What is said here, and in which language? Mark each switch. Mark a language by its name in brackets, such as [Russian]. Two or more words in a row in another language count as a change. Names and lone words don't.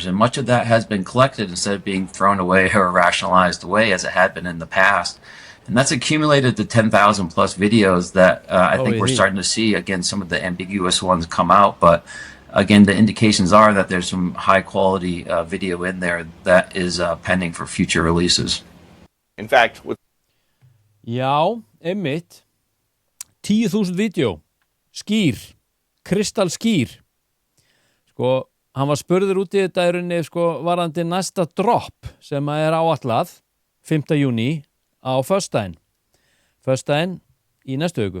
[English] And much of that has been collected instead of being thrown away or rationalized away as it had been in the past. And that's accumulated to 10,000 plus videos that I think we're starting to see, again, some of the ambiguous ones come out. But again, the indications are that there's some high quality video in there that is pending for future releases. In fact, with [Icelandic] Já, einmitt 10.000 vídeo skýr, kristall skýr sko, hann var spurður út í þetta í rauninni sko, varandi næsta drop sem er áætlað 5. júní á föstudaginn í næstu viku.